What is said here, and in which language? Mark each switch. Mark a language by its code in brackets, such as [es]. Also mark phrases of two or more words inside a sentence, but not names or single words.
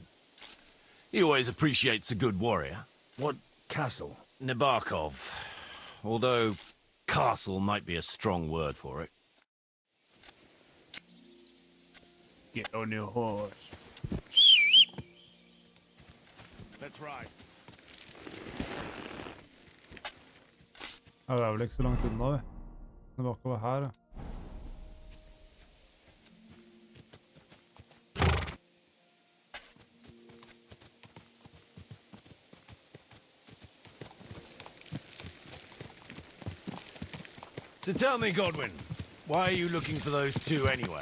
[en] He always appreciates a good warrior. What castle? Nabokov. Although, castle might be a strong word for it. Get on your horse. That's right. [no] Ja, det er vel ikke så langt unna, vi. Det var ikke her, ja. [en] So tell me, Godwin, why are you looking for those two anyway?